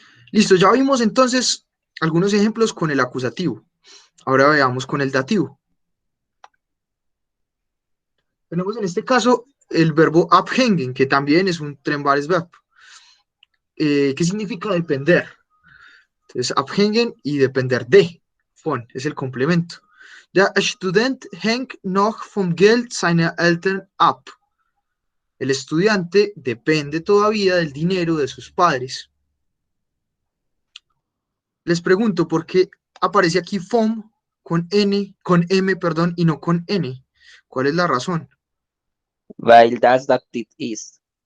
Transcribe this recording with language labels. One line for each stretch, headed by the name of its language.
Spanish: Listo, ya vimos entonces algunos ejemplos con el acusativo. Ahora veamos con el dativo. Tenemos en este caso el verbo abhängen, que también es un Trennbares-Verb. ¿Qué significa depender? Entonces, abhängen y depender de. Von es el complemento.
German: Der Student hängt noch vom Geld seiner Eltern ab.
Spanish: El estudiante depende todavía del dinero de sus padres. Les pregunto por qué aparece aquí FOM con N, con M, perdón, y no con N. ¿Cuál es la razón?
German: Weil das Dativ ist.